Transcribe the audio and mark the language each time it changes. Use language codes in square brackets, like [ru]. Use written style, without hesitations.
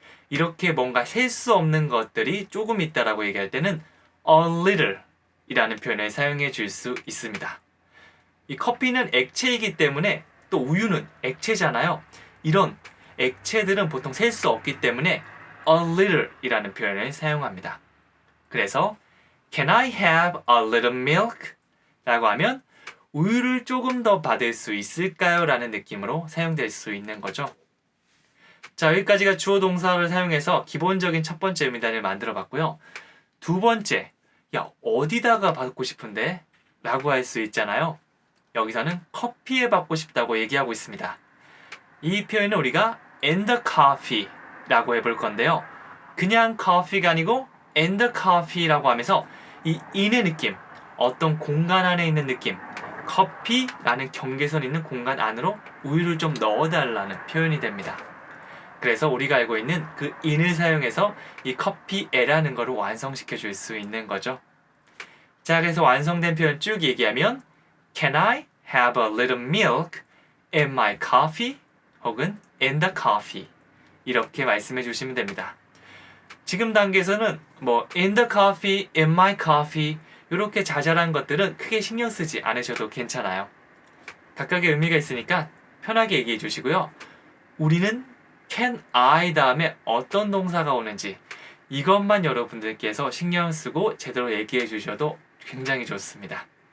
[ko] 이렇게 뭔가 셀 수 없는 것들이 조금 있다라고 얘기할 때는 a little 이라는 표현을 사용해 줄 수 있습니다. 이 커피는 액체이기 때문에 또 우유는 액체잖아요. 이런 액체들은 보통 셀 수 없기 때문에 a little 이라는 표현을 사용합니다. [en] 그래서 Can I have a little milk? [ko] 라고 하면 우유를 조금 더 받을 수 있을까요? 라는 느낌으로 사용될 수 있는 거죠. 자, 여기까지가 주어 동사를 사용해서 기본적인 첫 번째 의미단을 만들어 봤고요. 두 번째, 야, 어디다가 받고 싶은데? 라고 할 수 있잖아요. 여기서는 커피에 받고 싶다고 얘기하고 있습니다. 이 표현은 우리가 in the coffee 라고 해볼 건데요. 그냥 coffee가 아니고 in the coffee라고 하면서 이 in의 느낌, 어떤 공간 안에 있는 느낌, 커피라는 경계선 있는 공간 안으로 우유를 좀 넣어달라는 표현이 됩니다. 그래서 우리가 알고 있는 그 in을 사용해서 이 커피에라는 거를 완성시켜 줄 수 있는 거죠. 자, 그래서 완성된 표현 쭉 얘기하면 [en] Can I have a little milk in my coffee? [ko] 혹은 in the coffee 이렇게 말씀해 주시면 됩니다. 지금 단계에서는 뭐 in the coffee, in my coffee 이렇게 자잘한 것들은 크게 신경 쓰지 않으셔도 괜찮아요. 각각의 의미가 있으니까 편하게 얘기해 주시고요. 우리는 can I 다음에 어떤 동사가 오는지 이것만 여러분들께서 신경 쓰고 제대로 얘기해 주셔도 굉장히 좋습니다.